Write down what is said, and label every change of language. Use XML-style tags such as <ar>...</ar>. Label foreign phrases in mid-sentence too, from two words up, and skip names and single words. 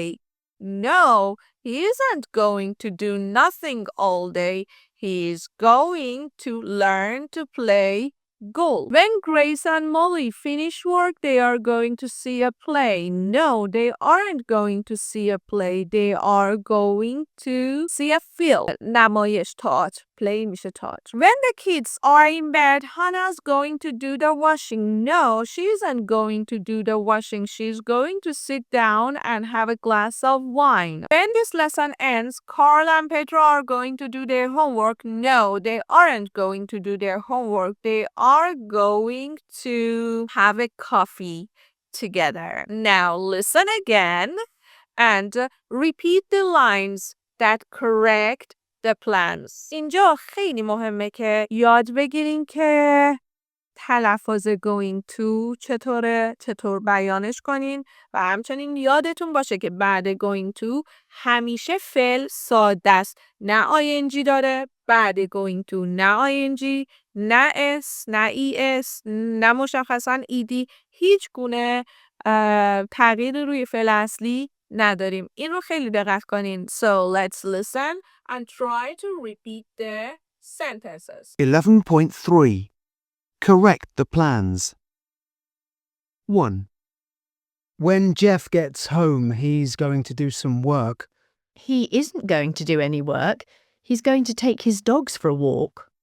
<en>No, he isn't going to do nothing all day. He is going to learn to play golf. When Grace and Molly finish work, they are going to see a play. No, they aren't going to see a play. They are going to see a film.</en> <fa>نمایش تئاتر. Play میشه تئاتر.</fa> <en>When the kids are in bed, Hannah's going to do the washing. No, she isn't going to do the washing. She's going to sit down and have a glass of wine. When this lesson ends, Carl and Petra are going to do their homework. No, they aren't going to do their homework. They are going to have a coffee together. Now listen again and repeat the lines that correct the plans.</en> <fa>اینجا خیلی مهمه که یاد بگیرین که تلفظ</fa> <en>going to</en> <fa>چطوره، چطور بیانش کنین و همچنین یادتون باشه که بعد</fa> <en>going to</en> <fa>همیشه فعل ساده است. نه ing داره، بعد</fa> <en>going to</en> <fa>نه ing، نه s، نه es، نه مشخصا ed، هیچ گونه تغییر روی فعل اصلی نداریم. این رو خیلی دقت کنین.</fa> <en>So let's listen and try to repeat the sentences. 11.3. Correct the plans. 1. When Jeff gets home, he's going to do some work. He isn't going to do any work. He's going to take his dogs for a walk.</en>